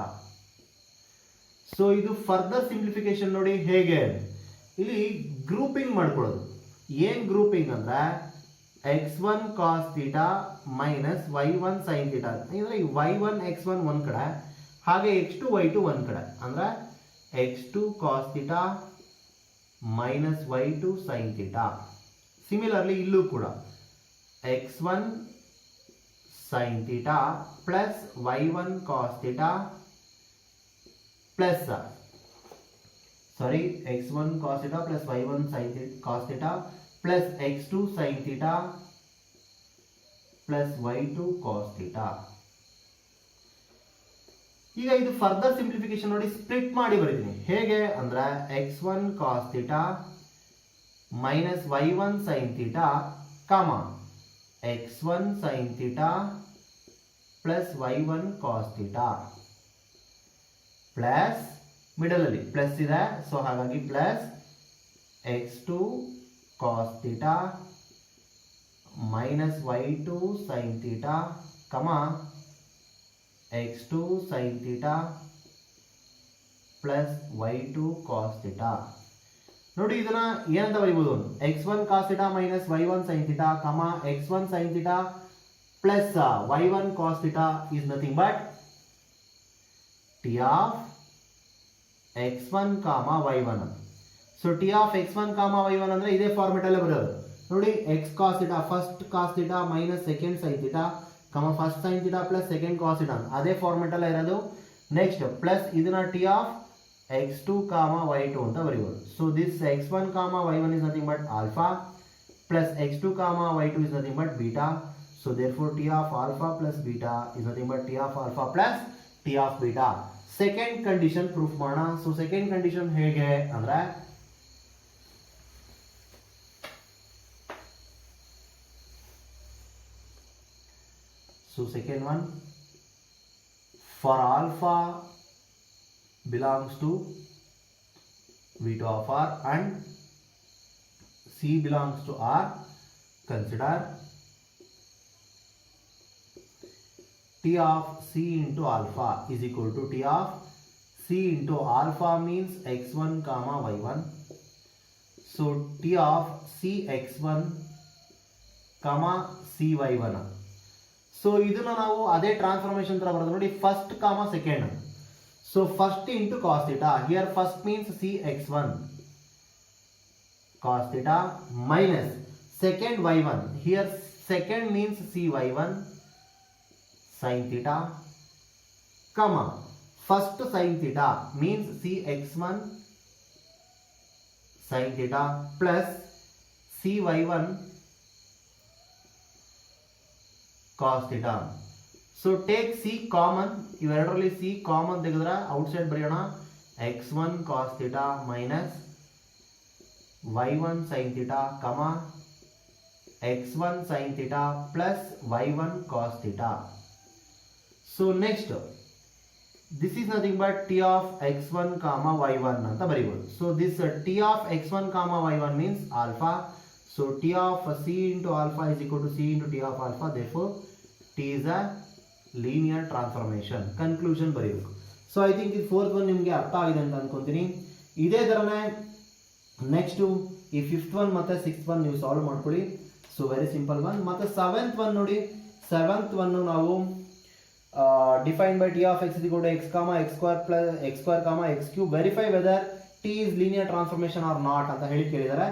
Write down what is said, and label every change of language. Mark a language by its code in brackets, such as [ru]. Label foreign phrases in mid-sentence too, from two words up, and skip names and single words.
[kn] ಸೊ ಇದು [en] further simplification [kn] ನೋಡಿ ಹೇಗೆ ಇಲ್ಲಿ ಗ್ರೂಪಿಂಗ್ ಮಾಡ್ಕೊಳ್ಳೋದು. ಏನ್ ಗ್ರೂಪಿಂಗ್ ಅಂದ್ರೆ [en] x1 cos theta minus y1 sin theta [kn] ಅಂದ್ರೆ y1 x1 ಒಂದ್ ಕಡೆ ಹಾಗೆ x2 y2 ಒಂದ್ ಕಡೆ ಅಂದ್ರೆ [en] x2 cos theta minus y2 sin theta. ಸಿಮಿಲರ್ಲಿ [kn] ಇಲ್ಲೂ ಕೂಡ [en] x1 sin theta plus y1 cos theta plus x1 cos theta plus y1 sin theta cos theta plus x2 sin theta plus y2 cos theta. [kn] ಈಗ ಇದು [en] further simplification [kn] ನೋಡಿ ಸ್ಪ್ಲಿಟ್ ಮಾಡಿ ಬರೀತೀನಿ. ಹೇಗೆ ಅಂದ್ರೆ [en] x1 cos theta minus y1 sin theta, comma x1 sin theta plus y1 cos theta plus middle [kn] ಅಲ್ಲಿ ಪ್ಲಸ್ ಇದೆ, ಸೊ ಹಾಗಾಗಿ [en] ಪ್ಲಸ್ x2 cos theta minus y2 sin theta comma x2 sin theta plus y2 cos theta. [kn] ನೋಡಿ ಇದನ್ನ ಏನಂತ ಬರೀಬಹುದು, [en] x1 cos theta minus y1 sin theta comma x1 sin theta plus y1 cos theta is nothing but t of x1 comma y1. [kn] ಸೊ [en] t of x1 comma y1 [kn] ಅಂದ್ರೆ ಇದೇ ಫಾರ್ಮೆಟ್ ಅಲ್ಲೇ ಬರೋದು ನೋಡಿ. [en] x cos theta ಫಸ್ಟ್ cos theta minus ಸೆಕೆಂಡ್ sin theta comma ಫಸ್ಟ್ sin theta plus ಸೆಕೆಂಡ್ cos theta [kn] ಅದೇ ಫಾರ್ಮೆಟ್ ಅಲ್ಲೇ ಇರೋದು. [en] next plus [kn] ಇದನ್ನ [en] t of x2 comma y2 [kn] ಅಂತ ಬರೀಬಹುದು. [en] so this x1 comma y1 is nothing but alpha plus x2 comma y2 is nothing but beta. So therefore t of alpha plus beta is nothing but t of alpha plus t of beta. second condition proof [kn] ಮಾಡೋಣ. [en] so second condition [kn] ಹೇಗೆ ಅಂದ್ರೆ, [en] so second one, for alpha belongs to V2 of R and C belongs to R, consider T of C into alpha is equal to T of C into alpha means x1 comma y1. So T of C x1 comma C y1. [kn] ಸೊ ಇದನ್ನ ನಾವು ಅದೇ ಟ್ರಾನ್ಸ್ಫಾರ್ಮೇಶನ್ ತರ ಬರೋದು ನೋಡಿ, [en] first comma second. so first into cos theta, here first means c x one cos theta minus second y one, here second means c y one sin theta comma first sin theta means c x one sin theta plus c y one cos theta. So take C common, [kn] ಇವೆರಡರಲ್ಲಿ C ಕಾಮನ್ ತೆಗೆದ್ರೆ ಔಟ್ಸೈಡ್ ಬರೆಯೋಣ, [en] x1 cos theta minus y1 sin theta comma x1 sin theta plus y1 cos theta. So next this is nothing but t of x1 comma y1 [kn] ಅಂತ ಬರೀಬಹುದು. [en] So this t of x1 comma y1 means alpha. So t of c into alpha is equal to c into t of alpha. Therefore, t is a linear transformation. [kn] Conclusion ಬರೀಬೇಕು. [en] So I think [kn] ಈ [en] fourth one [kn] ನಿಮಗೆ ಅರ್ಥ ಆಗಿದೆ ಅಂತ ಅನ್ಕೊಂತೀನಿ. ಇದೇ ತರನೇ ನೆಕ್ಸ್ಟ್ ಈ [en] fifth one [kn] ಮತ್ತೆ [en] sixth one [kn] ನೀವು ಸಾಲ್ವ್ ಮಾಡ್ಕೊಳ್ಳಿ. [en] so very simple one. ಮತ್ತೆ seventh one ನೋಡಿ, seventh one ನಾವು define by t of x is equal to x comma x square plus x square comma x cube verify whether t is linear transformation or not [kn] ಅಂತ ಹೇಳಿ ಕೇಳಿದ್ದಾರೆ.